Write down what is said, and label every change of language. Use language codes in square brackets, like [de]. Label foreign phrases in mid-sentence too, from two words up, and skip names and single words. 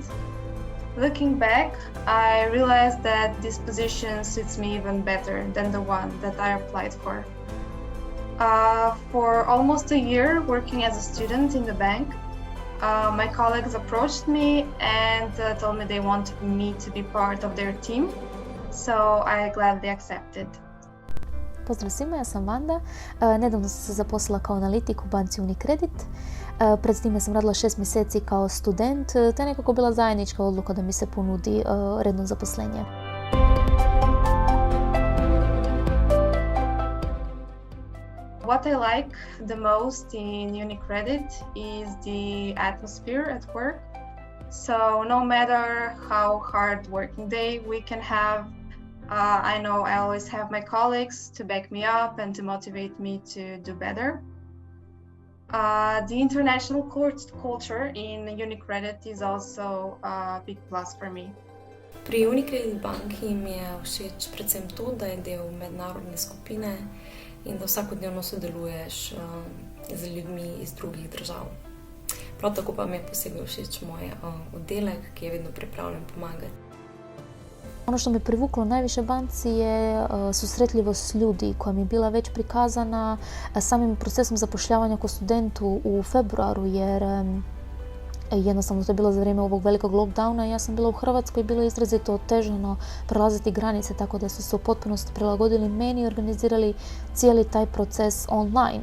[en] Looking back, I realized that this position suits me even better than the one that I applied for. For almost a year working as a student in the bank, my colleagues approached me and told me they wanted me to be part of their team, so I gladly accepted. [hr] Pozdrav svima, ja sam Vanda. Nedavno sam se zaposlila kao analitik u banci Unicredit. Pred time sam radila 6 mjeseci kao student, te nekako bila zajednička odluka da mi se ponudi redno zaposlenje. [en] What I like the most in Unicredit is the atmosphere at work. So no matter how hard working day we can have, I know I always have my colleagues to back me up and to motivate me to do better. The international culture in Unicredit is also a big plus for me. [sl] Pri Unicredit banki mi je všeč predvsem to, da je del mednarodne skupine in da vsakodnevno sodeluješ z ljudmi iz drugih držav. Prav tako pa mi je posebej všeč moj oddelek, ki je vedno pripravljen pomagati. [hr] Ono što me privuklo najviše banci je susretljivost ljudi koja mi je bila već prikazana samim procesom zapošljavanja kao studentu u februaru, jer jednostavno to je bilo za vrijeme ovog velikog lockdowna i ja sam bila u Hrvatskoj i bilo je izrazito otežano prelaziti granice, tako da su se u potpunosti prilagodili meni i organizirali cijeli taj proces online.